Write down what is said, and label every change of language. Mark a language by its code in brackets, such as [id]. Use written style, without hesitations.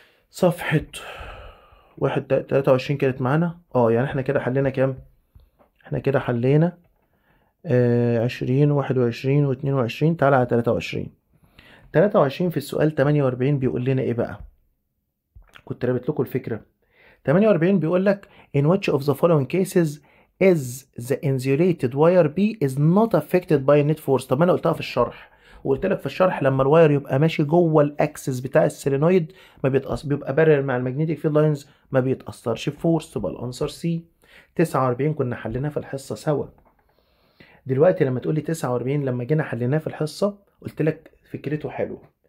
[ar] صفحة 23 كانت معانا. يعني احنا كده حلينا كام؟ احنا كده حلينا 20 و21 و22. تعالى على 23. 23 في السؤال 48 بيقول لنا ايه بقى؟ كنت رابط لكم الفكرة. [en] 48 [ar] بيقول لك [en] in which of the following cases is the insulated wire B is not affected by net force. [ar] طب انا قلتها في الشرح، وقلت لك في الشرح لما الواير يبقى ماشي جوه الاكسس بتاع السيلينويد ما بيتأثر، بيبقى بارل مع المagnetic field لاينز، ما بيتأثرش بفورس. تبقى الانسر سي. 49 كنا حليناها في الحصة سوا. دلوقتي لما تقول لي 49 لما جينا حليناه في الحصة قلت لك فكرته حلوة.